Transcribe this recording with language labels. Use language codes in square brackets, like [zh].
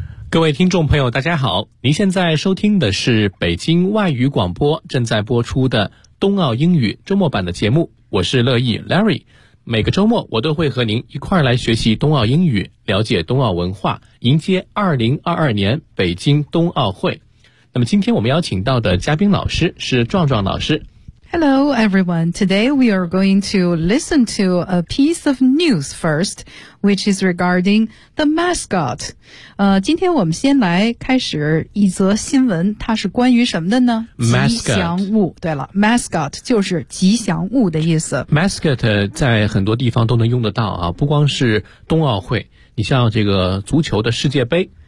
[zh] 各位听众朋友，大家好，您现在收听的是北京外语广播正在播出的冬奥英语周末版的节目，我是乐意 Larry。每个周末我都会和您一块儿来学习冬奥英语，了解冬奥文化，迎接2022年北京冬奥会。那么今天我们邀请到的嘉宾老师是壮壮老师。 [en] Hello everyone, today we are going to listen to a piece of news first, which is regarding the mascot. [zh] 今天我们先来开始一则新闻，它是关于什么的呢？ [en] Mascot. [zh] 吉祥物，对了， mascot 就是吉祥物的意思。 Mascot 在很多地方都能用得到啊，不光是冬奥会，你像这个足球的世界杯。